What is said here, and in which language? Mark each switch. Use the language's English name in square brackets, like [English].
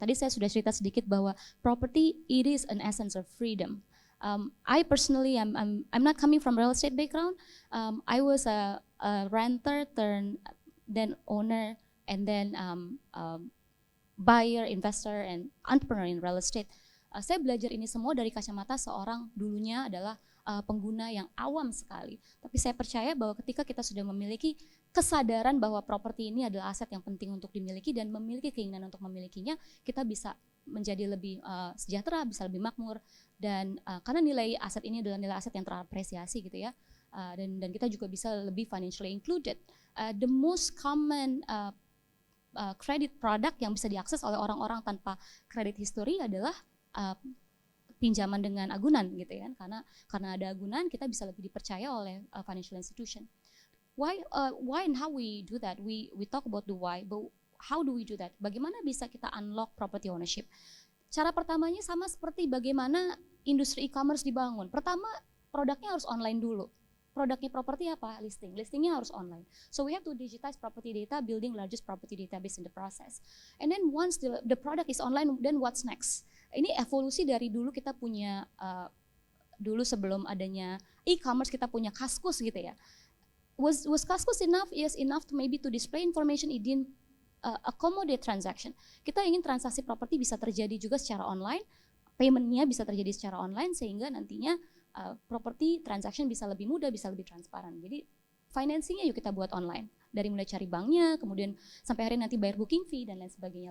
[Indonesian] Tadi saya sudah cerita sedikit bahwa property [English] it is an essence of freedom. I personally, I'm not coming from real estate background. I was a renter turned then owner and then buyer, investor, and entrepreneur in real estate. [Indonesian] Saya belajar ini semua dari kacamata seorang dulunya adalah pengguna yang awam sekali. Tapi saya percaya bahwa ketika kita sudah memiliki kesadaran bahwa properti ini adalah aset yang penting untuk dimiliki dan memiliki keinginan untuk memilikinya, kita bisa menjadi lebih sejahtera, bisa lebih makmur, dan karena nilai aset ini adalah nilai aset yang terapresiasi gitu ya, dan kita juga bisa lebih financially included. [English] The most common credit product [Indonesian] yang bisa diakses oleh orang-orang tanpa credit history adalah pinjaman dengan agunan gitu ya, karena ada agunan kita bisa lebih dipercaya oleh financial institution. [English] Why and how we do that? We talk about the why, but how do we do that? [Indonesian] Bagaimana bisa kita [English] unlock property ownership? [Indonesian] Cara pertamanya sama seperti bagaimana industri e-commerce dibangun. Pertama, produknya harus online dulu. Produknya properti apa? Listingnya harus online. [English] So we have to digitize property data, building largest property database in the process. And then once the product is online, then what's next? [Indonesian] Ini evolusi dari dulu kita punya, dulu sebelum adanya e-commerce kita punya Kaskus gitu ya. [English] Was Kaskus enough? Yes, enough to maybe to display information. It didn't accommodate transaction. [Indonesian] Kita ingin transaksi properti bisa terjadi juga secara online, paymentnya bisa terjadi secara online sehingga nantinya property transaction bisa lebih mudah, bisa lebih transparan. Jadi financingnya yuk kita buat online. Dari mulai cari banknya, kemudian sampai hari nanti bayar booking fee dan lain sebagainya.